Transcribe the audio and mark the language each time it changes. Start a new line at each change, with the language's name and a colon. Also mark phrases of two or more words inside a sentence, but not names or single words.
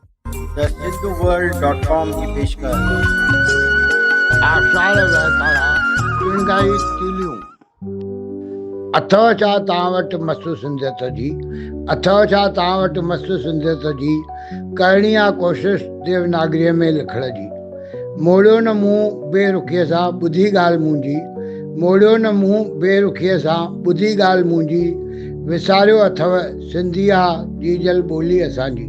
Hindi: द सिंधुवर्ल्ड.com की पेशकश।
Sindhi: आषाढ़ वहकारा पिणगाई तीलियूं अथव छा तव्हां वटि मस्तु सिंधियत जी, अथव छा तव्हां वटि मस्तु सिंधियत जी, करणी आहे कोशिश देवनागरीअ में लिखण जी। मोड़ियो न मुंहुं बेरुखीअ सां ॿुधी ॻाल्हि मुंहिंजी, मोड़ियो न मुंहुं बेरुखीअ सां ॿुधी ॻाल्हि मुंहिंजी, विसारियो अथव सिंधी आहे जीजल ॿोली असांजी।